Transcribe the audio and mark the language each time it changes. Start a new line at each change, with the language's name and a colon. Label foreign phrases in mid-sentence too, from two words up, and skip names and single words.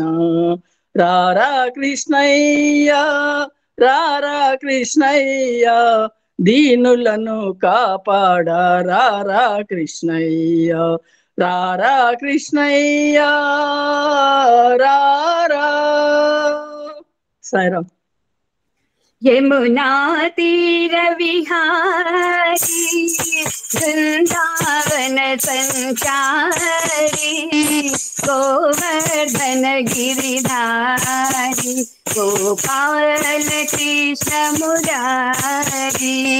Telugu: రారా కృష్ణయ్య, రారా కృష్ణయ్య, దీనులను కాపాడా రారా కృష్ణయ్య. రారా కృష్ణయ్య, రారా. సాయిరామ్.
Hindi: यमुना तीर विहारी, वृंदावन संचारी, गोवर्धन गिरिधारी, गोपाल कृष्ण मुरारी,